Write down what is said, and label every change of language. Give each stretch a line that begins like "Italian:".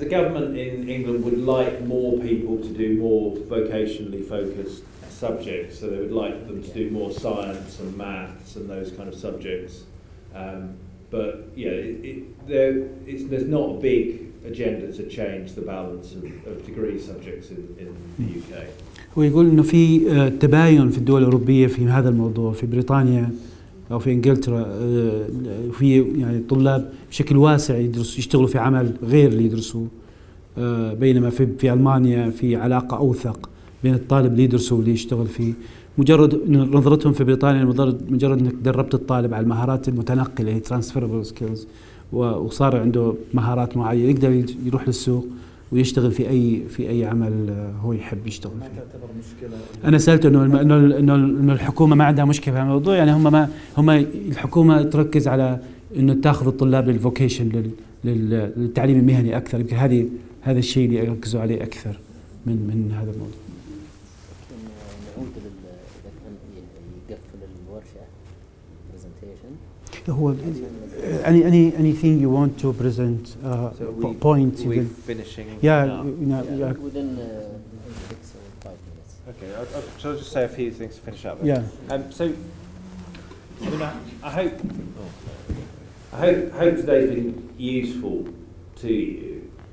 English: The government in England would like more people to do more vocationally focused subjects, so they would like them to do more science and maths and those kind of subjects. but there's not a big agenda to change the balance of degree subjects in the UK.
Arabic: هو يقول إنه في تباين في الدول الأوروبية في هذا الموضوع. في بريطانيا أو في إنجلترا في يعني طلاب بشكل واسع يشتغلوا في عمل غير اللي يدرسوه، بينما في ألمانيا في علاقة أوثق بين الطالب اللي يدرسه واللي يشتغل فيه. مجرد نظرتهم في بريطانيا مجرد انك دربت الطالب على المهارات المتنقله هي
English: transferable skills
Arabic: وصار عنده مهارات معينه يقدر يروح للسوق ويشتغل في اي عمل هو يحب يشتغل فيه. ما تعتبر مشكله؟ انا سالته انه الحكومه ما عندها مشكله في الموضوع، يعني هم الحكومه تركز على انه تاخذ الطلاب للفوكيشن للتعليم المهني اكثر. يمكن هذا الشيء اللي يركزوا عليه اكثر من هذا الموضوع. نعود إذا كان يقفل الورشة presentation. هو
English: anything you want to present point. Are we finishing? Yeah. Within 6 or 5 minutes. Okay, shall I just say a few things to finish up? Yeah. So, I mean, I hope today's been useful to you.